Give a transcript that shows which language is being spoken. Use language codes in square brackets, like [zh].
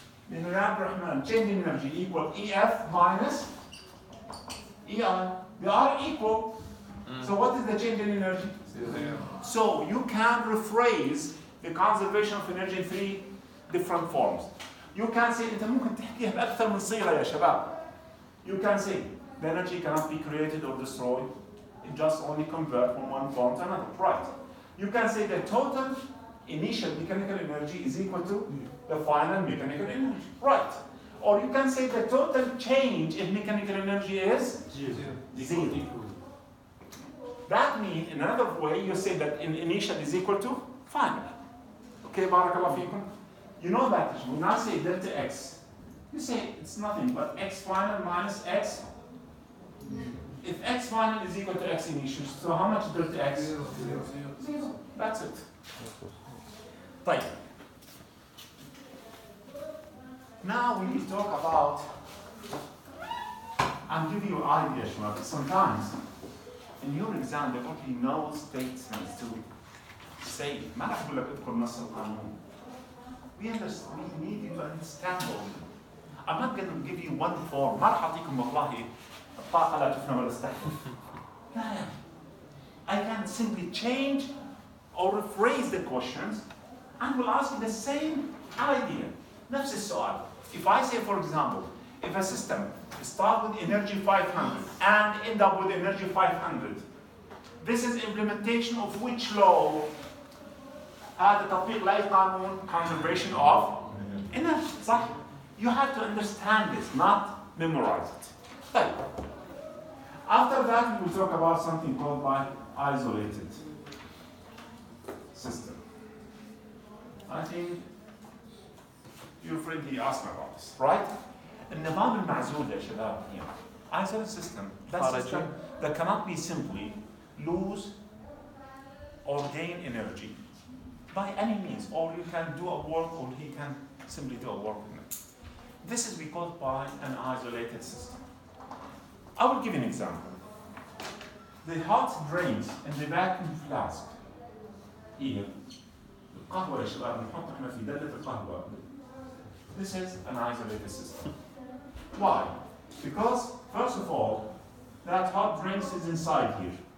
[ar] لأنه يا [en] عبد الرحمن, change in energy equal EF minus EI. They are equal. So what is the change in energy? 0. So you can rephrase the conservation of energy in 3 different forms. You can say, [ar] أنت ممكن تحكيها بأكثر من صيغة يا شباب. [en] You can say the energy cannot be created or destroyed. It just only converts from one form to another. Right. You can say the total initial mechanical energy is equal to the final mechanical energy. Right. Or you can say the total change in mechanical energy is 0. That means, in another way, you say that initial is equal to final. Okay, [ar] barakallah fikum. [en] You know that when I say delta x, you say it's nothing but x final minus x. If x final is equal to x initial, so how much delta x? 0. That's it. Right. Now we need to talk about, I'll give you an idea, Shmuel. Sometimes in your exam there will be no statements to say, [ar] ما راح أقول لك اذكر نص القانون. [en] We need you to understand all. I'm not going to give you one form. [ar] ما راح أعطيكم والله الطاقة لا تفنى ولا تستحدث. لا. [en] I can simply change or rephrase the questions and will ask you the same idea. [ar] نفس السؤال. [en] If I say, for example, if a system starts with energy 500 and end up with energy 500, this is implementation of which law? [ar] هذا تطبيق لأي قانون? [en] Conservation of energy. [ar] صح? [en] You have to understand this, not memorize it. [ar] طيب. [en] After that, we will talk about something called by isolated system. I think your friend he asked me about this, right? [ar] النظام المعزول يا شباب [en] here. Isolated system. That system that cannot be simply lose or gain energy by any means, or you can do a work or he can simply do a work in it. This is we call by an isolated system. I will give you an example. The hot drinks in the vacuum flask here. [ar] القهوة يا شباب نحط احنا في دلة القهوة. [en] This is an isolated system. Why? Because first of all, that hot drinks is inside here.